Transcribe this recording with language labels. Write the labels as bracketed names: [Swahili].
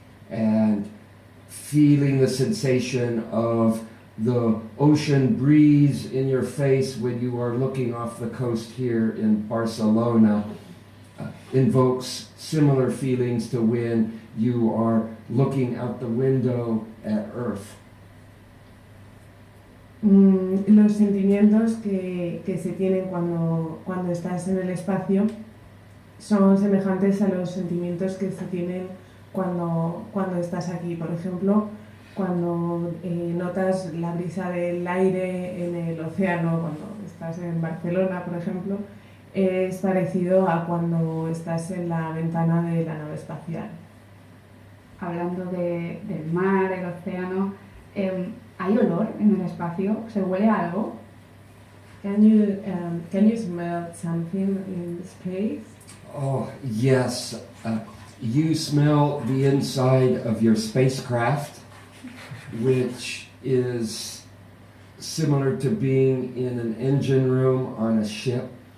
[English] And feeling the sensation of the ocean breeze in your face when you are looking off the coast here in Barcelona invokes similar feelings to when you are looking out the window at Earth. [Spanish] Los sentimientos que se tienen cuando estás en el espacio son semejantes a los sentimientos que se tienen cuando estás aquí. Por ejemplo, cuando notas la brisa del aire en el océano, cuando estás en Barcelona, por ejemplo, es parecido a cuando estás en la ventana de la nave espacial. Hablando del mar, el océano, ¿hay olor en el espacio? ¿Se huele a algo? [English] Can you smell something in space? Oh, yes. You smell the inside of your spacecraft, which is similar to being in an engine room on a ship.